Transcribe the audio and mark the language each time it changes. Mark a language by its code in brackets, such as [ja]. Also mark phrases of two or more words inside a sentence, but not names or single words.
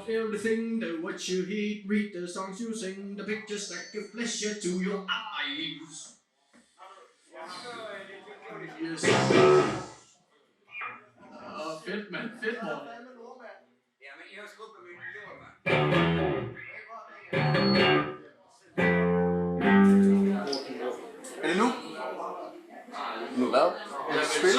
[en] everything, the what you eat, read the songs you sing, the pictures that give pleasure to your eyes. Yes. [da] Fedt, mand. Fedt, Morten. Jamen, I har skudt på min jord, mand. Er det nu? Nu hvad? Jeg spiller.